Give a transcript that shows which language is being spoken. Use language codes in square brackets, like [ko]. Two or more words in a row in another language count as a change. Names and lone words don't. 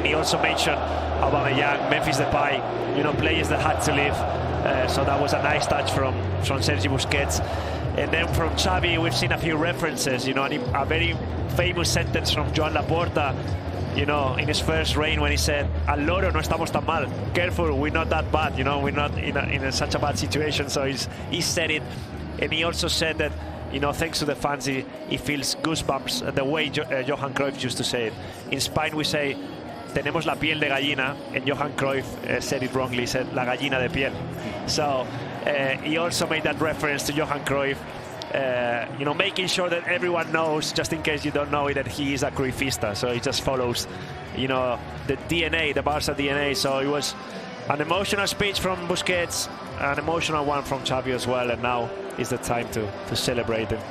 [en] He also mentioned Aubameyang, Memphis Depay, players that had to leave. So that was a nice touch from Sergio Busquets. And then from Xavi, we've seen a few references, a very famous sentence from Joan Laporta, in his first reign when he said, [es] "Al loro no estamos tan mal. [en] Careful, we're not that bad, we're not in such a bad situation." So he said it. And he also said that, thanks to the fans, he feels goosebumps, the way Johan Cruyff used to say it. In Spain, we say, [es] tenemos la piel de gallina, [en] and Johan Cruyff said it wrongly, he said, [es] la gallina de piel. [en] So he also made that reference to Johan Cruyff, making sure that everyone knows, just in case you don't know it, that he is a Cruyffista. So he just follows, the DNA, the Barca DNA. So it was an emotional speech from Busquets, an emotional one from Xavi as well, and now is the time to celebrate him.